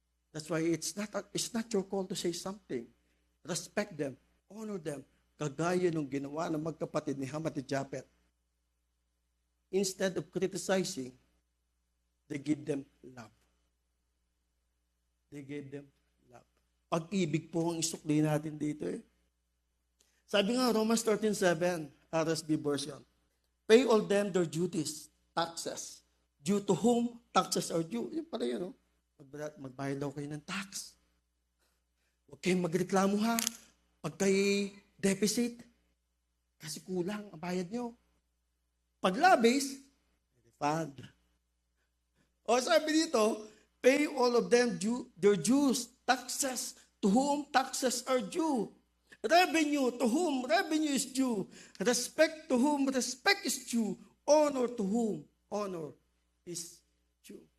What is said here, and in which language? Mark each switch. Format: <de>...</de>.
<en>That's why it's not your call to say something. Respect them. Honor them.</en> <tl>Kagaya nung ginawa ng magkapatid ni Ham at ni Japhet.</tl> <en>Instead of criticizing, they give them love. They gave them love.</en> <tl>Pag-ibig po ang isukli natin dito eh. Sabi nga,</tl> <en>Romans 13:7, RSV version, pay all them their duties, taxes, due to whom taxes are due.</en> <tl>Yung pala yun, no? Magbayad daw kayo ng tax. Huwag kayong magreklamo ha. Pag kayo deficit, kasi kulang ang bayad nyo. Pag labis, refund. O sabi dito,</tl> <en>pay all of them their dues, taxes, to whom taxes are due. Revenue, to whom revenue is due. Respect, to whom respect is due. Honor, to whom honor is due.</en>